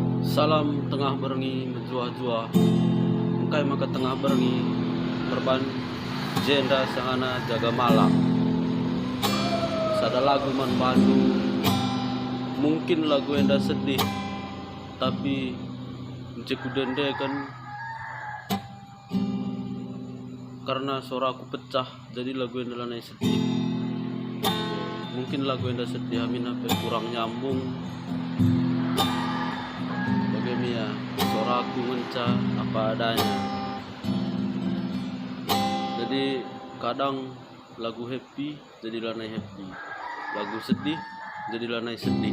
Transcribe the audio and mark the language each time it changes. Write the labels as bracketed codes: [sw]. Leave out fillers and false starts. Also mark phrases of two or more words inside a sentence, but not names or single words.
[btx] Salam tengah berengi menjua-jua, engkai maka tengah berengi merban jenda sangana [id] jaga malam. [btx] Sada lagu man Bandung, mungkin lagu enda sedih, tapi jeku dende [id] kan karena suaraku pecah, [btx] jadi lagu enda lanai sedih. Mungkin lagu enda sedih, amin apa [id] kurang nyambung. Ya, suaraku mencah apa adanya. [btx] Jadi kadang [en] lagu happy [btx] jadi lanai happy, lagu sedih jadi lanai sedih.